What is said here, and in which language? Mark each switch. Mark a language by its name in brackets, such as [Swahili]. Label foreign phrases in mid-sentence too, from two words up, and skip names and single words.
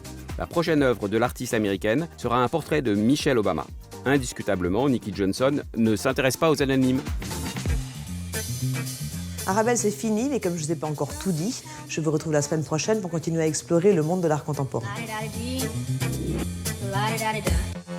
[French] La prochaine œuvre de l'artiste américaine sera un portrait de Michelle Obama. Indiscutablement, Nikki Johnson ne s'intéresse pas aux anonymes. Arabelle, c'est fini, mais comme je ne vous ai pas encore tout dit, je vous retrouve la semaine prochaine pour continuer à explorer le monde de l'art contemporain. La-di-da-di-dee, la-di-da-di-da.